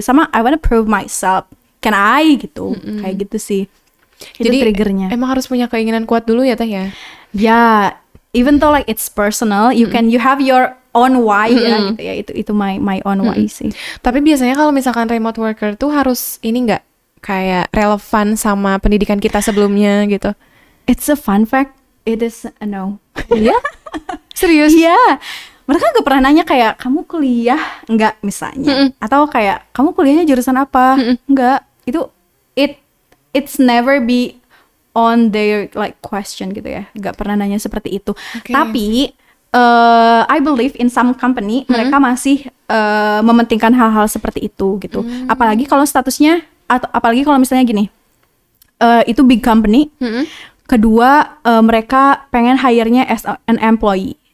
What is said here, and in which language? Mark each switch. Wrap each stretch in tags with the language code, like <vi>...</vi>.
<id>Sama</id> <en>I wanna prove myself. Can I</en> <id>gitu. Kayak gitu sih. Itu Jadi triggernya. emang harus punya keinginan kuat dulu ya Teh ya.</id> <en>Ya, even though like it's personal, you have your own why</en> <id>ya gitu ya. Itu</id> <en>my own why</en> <id>sih. Tapi biasanya kalau misalkan remote worker tuh harus ini nggak kayak relevan sama pendidikan kita sebelumnya gitu.</id> <en>It's a fun fact. It is a no.</en> <id>Iya? Serius? Iya. Mereka gak pernah nanya kayak kamu kuliah enggak misalnya, atau kayak kamu kuliahnya jurusan apa? Enggak. Itu</id> <en>it's never be on their like question</en> <id>gitu ya. Gak pernah nanya seperti itu.</id> <en>Okay.</en> <id>Tapi</id> <en>I believe in some company</en> <id>mereka masih mementingkan hal-hal seperti itu gitu. Apalagi kalau statusnya atau apalagi kalau misalnya gini. Itu big company. Kedua, mereka pengen hire-nya</id> <en>as an employee.</en>